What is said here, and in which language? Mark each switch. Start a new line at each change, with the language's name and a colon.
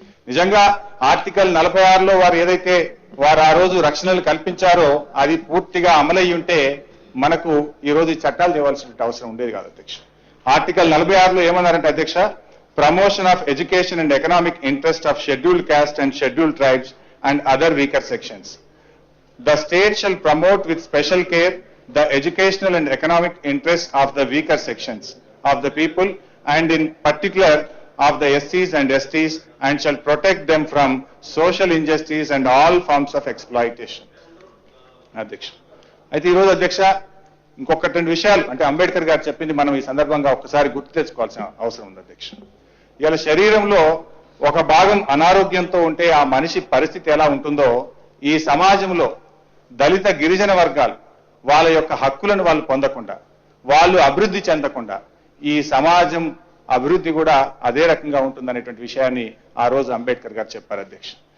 Telugu: నిజంగా ఆర్టికల్ 46లో వారు ఏదైతే వారు ఆ రోజు రక్షణలు కల్పించారో అది పూర్తిగా అమలయ్యి ఉంటే మనకు ఈ రోజు ఈ చట్టాలు తేవాల్సిన అవసరం ఉండేది కాదు అధ్యక్ష. ఆర్టికల్ 46లో ఏమన్నారంటే అధ్యక్ష,
English: Promotion of education and economic interest of scheduled caste and scheduled tribes and other weaker sections. The state shall promote with special care the educational and economic interests of the weaker sections of the people and in particular of the SCs and STs and shall protect them from social injustice and all forms of exploitation.
Telugu: అధ్యక్ష, అయితే ఈరోజు అధ్యక్ష ఇంకొక రెండు విషయాలు అంటే అంబేద్కర్ గారు చెప్పింది మనం ఈ సందర్భంగా ఒక్కసారి గుర్తు తెచ్చుకోవాల్సిన అవసరం ఉంది అధ్యక్ష. ఇవాళ శరీరంలో ఒక భాగం అనారోగ్యంతో ఉంటే ఆ మనిషి పరిస్థితి ఎలా ఉంటుందో ఈ సమాజంలో దళిత గిరిజన వర్గాలు వాళ్ళ యొక్క హక్కులను వాళ్ళు పొందకుండా, వాళ్ళు అభివృద్ధి చెందకుండా ఈ సమాజం అభివృద్ధి కూడా అదే రకంగా ఉంటుందనేటువంటి విషయాన్ని ఆ రోజు అంబేద్కర్ గారు చెప్పారు అధ్యక్ష.